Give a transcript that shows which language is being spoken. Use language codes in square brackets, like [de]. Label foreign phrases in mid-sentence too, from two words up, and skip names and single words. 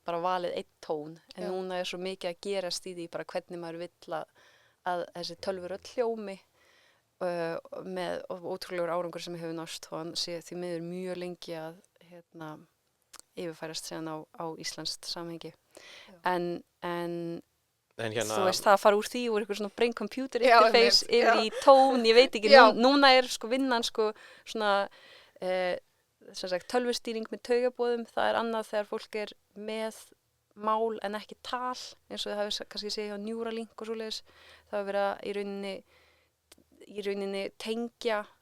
[is] bara valið einn tón en núna er svo mikið að gerast í því bara hvernig maður vill að þessi tölvurödd hljómi með ótrúlegur árangur sem hefur nást og hann sé því miður mjög lengi að yfirfærast síðan á íslenskt samhengi en þú veist það að fara úr því úr eitthvað svona [en] brain computer interface [is] yfir í tón, ég veit ekki núna er sko vinnan sko svona sem sagt tölvustýring með taugaboðum, það er annað þegar fólk er með mál en ekki tal eins og það hafi kannski séð hjá Neuralink og svoleiðis það hafi verið að í rauninni tengja